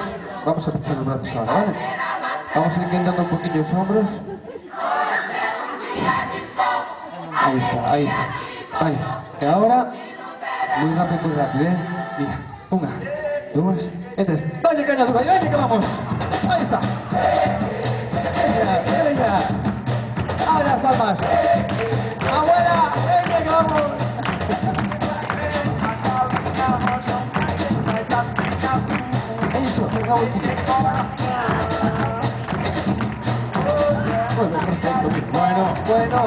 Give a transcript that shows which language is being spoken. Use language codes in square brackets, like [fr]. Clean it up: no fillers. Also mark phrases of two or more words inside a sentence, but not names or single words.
[gl] Vamos a pechar os brazos ahora, vale? Vamos a ir quedando un poquillo os hombros. Ahí está, ahí está. Vale, e ahora, moi rápido, Mira, unha, dúas, e tres. Dalle caña dura, dalle que vamos. Ahí está. Venga. [es] A las palmas. Abuela, venga que vamos. Eso, venga, Bueno.